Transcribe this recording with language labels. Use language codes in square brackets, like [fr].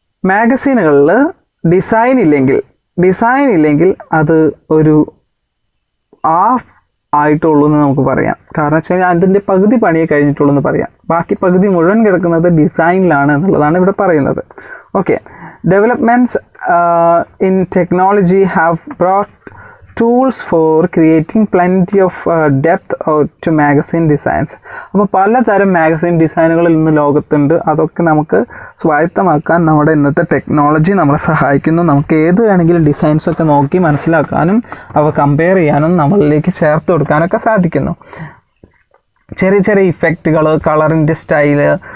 [ml] മാഗസീനുകളിൽ design ഇല്ലെങ്കിൽ അത് ഒരു ഹാഫ് ആയിട്ടുള്ളൂ എന്ന് നമുക്ക് പറയാം. കാരണം വെച്ച് കഴിഞ്ഞാൽ അതിൻ്റെ പകുതി പണിയെ കഴിഞ്ഞിട്ടുള്ളൂ എന്ന് പറയാം. ബാക്കി പകുതി മുഴുവൻ കിടക്കുന്നത് ഡിസൈനിലാണ് എന്നുള്ളതാണ് ഇവിടെ പറയുന്നത്. [en] Okay, developments in technology have brought tools for creating plenty of depth to magazine designs. [ml] അപ്പോൾ പലതരം മാഗസീൻ ഡിസൈനുകളിൽ ഇന്ന് ലോകത്തുണ്ട്. അതൊക്കെ നമുക്ക് സ്വായത്തമാക്കാൻ നമ്മുടെ ഇന്നത്തെ ടെക്നോളജി നമ്മളെ സഹായിക്കുന്നു. നമുക്ക് ഏത് വേണമെങ്കിലും ഡിസൈൻസൊക്കെ നോക്കി മനസ്സിലാക്കാനും അവ കമ്പയർ ചെയ്യാനും നമ്മളിലേക്ക് ചേർത്ത് കൊടുക്കാനൊക്കെ സാധിക്കുന്നു. ചെറിയ ചെറിയ ഇഫക്റ്റുകൾ, കളറിൻ്റെ സ്റ്റൈല്,